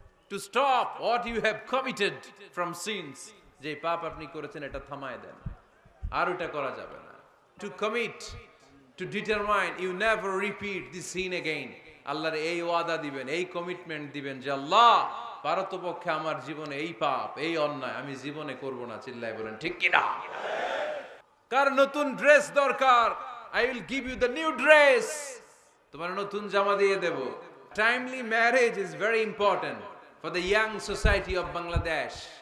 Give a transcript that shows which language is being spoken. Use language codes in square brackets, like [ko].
[en] To stop what you have committed from sins. [bn] যে পাপ আপনি করেছেন এটা থামায় দেন। আর এটা করা যাবে না। [en] To commit, to determine you never repeat this sin again. [bn] আল্লাহর এই ওয়াদা দিবেন, এই কমিটমেন্ট দিবেন যে আল্লাহ পারতপক্ষে আমার জীবনে এই পাপ, এই অন্যায় আমি জীবনে করব না। চিল্লায় বলেন ঠিক কি না? কার নতুন ড্রেস দরকার? [en] I will give you the new dress. [bn] তোমার নতুন জামা দিয়ে দেব। [en] Timely marriage is very important for the young society of Bangladesh.